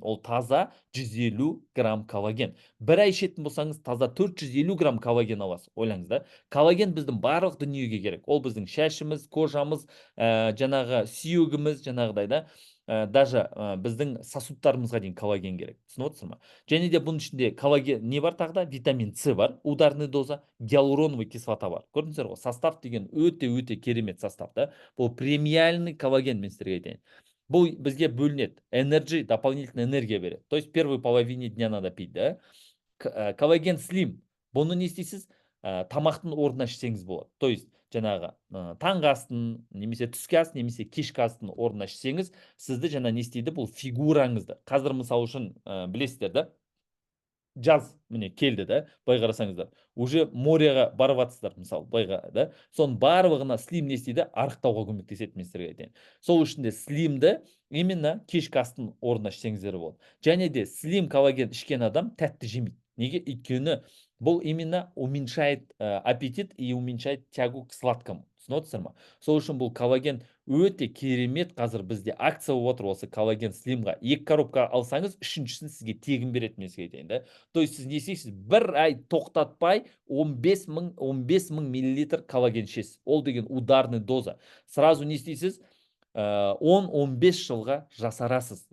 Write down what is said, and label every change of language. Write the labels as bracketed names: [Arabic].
[Kazakh] Ол таза 150 грамм коллаген. Бір ай ішетін болсаңыз, таза 450 грамм коллаген аласыз. Ойлаңыз да, коллаген біздің барлық дүниеге керек. Ол біздің шашымыз, кожамыз, жаңағы сүйегіміз, жаңағыдай да, [Russian] даже [Kazakh] біздің сосудтарымызға дейін коллаген керек. Түсініп отырсыз ма? Және де бұның ішінде коллаген не бар тағы да? Витамин С бар, [Russian] ударный доза, [Kazakh] гиалуроновый кислота бар. Көрдіңіздер ғой? Состав деген өте керемет состав, да? Бұл премиальный коллаген, мен сіздерге айтайын. Бұл бізге бөлінеді. [Russian] Energy, дополнительная энергия [Kazakh] береді. [Russian] То есть первой половине дня надо пить, [Kazakh] да? Коллаген слим. Бұны не істейсіз? Тамақтың орнына ішсеңіз болады. [Russian] То есть [Kazakh] жаңағы таңғы астын, немесе түскі ас, немесе кешкі астын орнына ішсеңіз, сізді жаңа не істейді? Бұл фигураңызды. Қазір мысалы үшін білесіздер да, жаз міне келді да, былай қарасаңыздар. [Russian] Уже [Kazakh] моряға барып жатсыздар, мысалы, былайға да. Соның барлығына слим не істейді? Арықтауға көмектеседі, мен сіздерге айтайын. Сол үшін де слимді [Russian] именно [Kazakh] кешкі астың орнына ішсеңіздер болады. Және де слим коллаген ішкен адам тәтті жемейді. Неге? Өйткені бұл [Russian] именно уменьшает аппетит и уменьшает тягу к сладкому. [Kazakh] Түсініп отырсыздар ма? Сол үшін бұл коллаген өте керемет. Қазір бізде акция болып отыр осы коллаген слимға. 2 коробка алсаңыз, үшіншісін сізге тегін береді, мен сізге айтайын да. [Russian] То есть [Kazakh] сіз не істейсіз? Бір ай тоқтатпай 15 мың миллилитр коллаген ішесіз. Ол деген ударный доза. [Russian] Сразу [Kazakh] не істейсіз? 10-15 жылға жасарасыз.